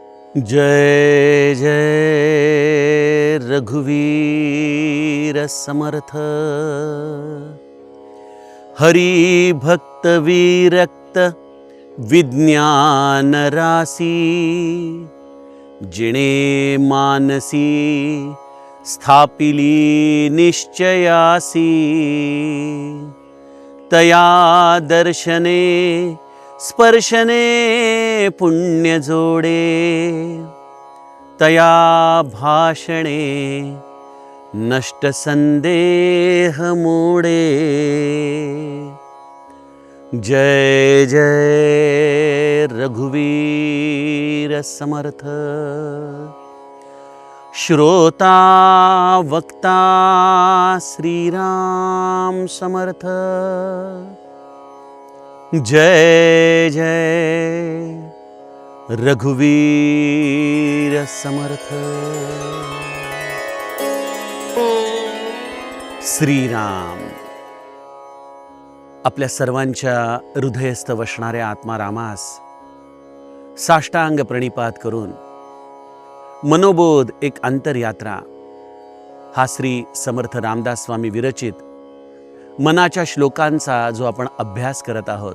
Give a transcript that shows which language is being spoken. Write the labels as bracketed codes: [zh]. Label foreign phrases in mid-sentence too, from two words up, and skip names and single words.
[mr] जय जय रघुवीर समर्थ। हरि भक्त विरक्त विज्ञान रासी, जिणे मानसी स्थापिली निश्चयासी। तया दर्शने स्पर्शने पुण्य जोडे, तया भाषणे नष्ट संदेह मोडे। जय जय रघुवीर समर्थ। श्रोता वक्ता श्रीराम समर्थ। जय जय रघुवीर समर्थ। श्रीराम आपल्या सर्वांच्या हृदयस्थ वसणाऱ्या आत्मारामास साष्टांग प्रणिपात करून मनोबोध एक अंतरयात्रा हा श्री समर्थ रामदास स्वामी विरचित मनाच्या श्लोकांचा जो आपण अभ्यास करत आहोत।